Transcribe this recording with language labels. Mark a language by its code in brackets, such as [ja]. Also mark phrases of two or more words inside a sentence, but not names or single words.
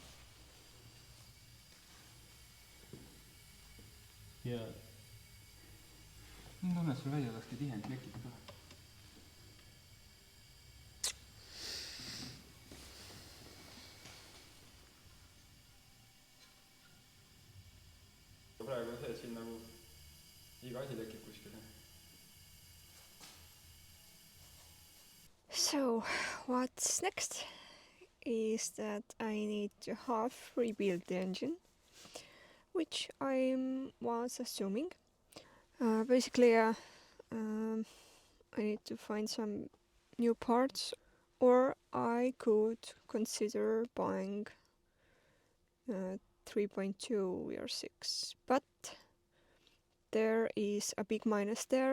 [et] Ja nüüd annad sul välja laske tihend lekib ka. Praegu on see, et siin nagu iga asi lekib kuskile. [en] So, what's next is that I need to half rebuild the engine, which I was assuming. Basically, I need to find some new parts, or I could consider buying 3.2 VR6, but there is a big minus there.